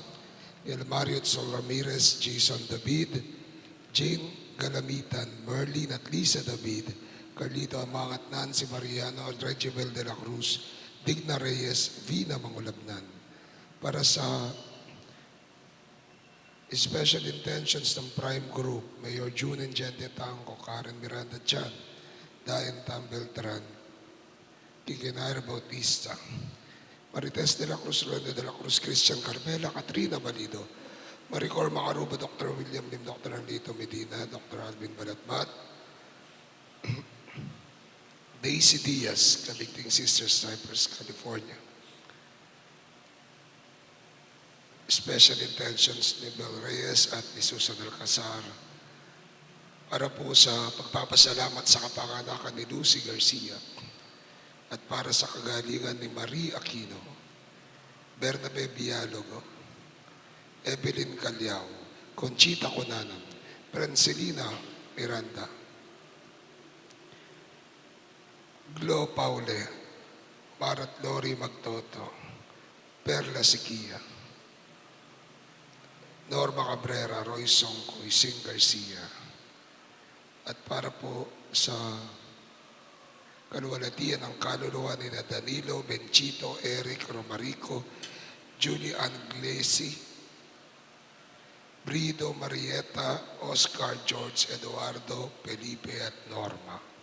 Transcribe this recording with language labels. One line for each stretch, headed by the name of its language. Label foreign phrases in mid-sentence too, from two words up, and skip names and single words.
Filipino: El Mario Sol Ramirez, Jason David, Jane Galamitan, Merlin at Lisa David, Carlito Amangat, Nancy Mariano, Regibel de la Cruz, Digna Reyes, Vina Mangulabnan. Para sa
English: Special Intentions
Filipino: ng Prime Group, Mayor June Engente Tanco, Karen Miranda Chan, Dayan Tam Beltran, Kikinair Bautista, Marites de la Cruz, Rende de la Cruz, Christian Carmela, Katrina Balido, Maricor Macaruba, Dr. William Lim, Dr. Anlito Medina, Dr. Alvin Balatmat, Daisy Diaz, Kaligting Sisters, Cypress, California.
English: Special Intentions
Filipino: ni Bel Reyes at ni Susan Alcazar para po sa pagpapasalamat sa kapanganakan ni Lucy Garcia at para sa kagalingan ni Marie Aquino, Bernabe Bialogo, Evelyn Calyao, Conchita Conanan, Prenselina Miranda, Glo Paule, Marat Lori Magtoto, Perla Siquia, Norma Cabrera, Roy Songko, Ising Garcia, at para po sa kaluwalhatian ng kaluluwa ni Danilo, Benchito, Eric, Romarico, Julie Anglesi, Brido, Marieta, Oscar, George, Eduardo, Felipe at Norma.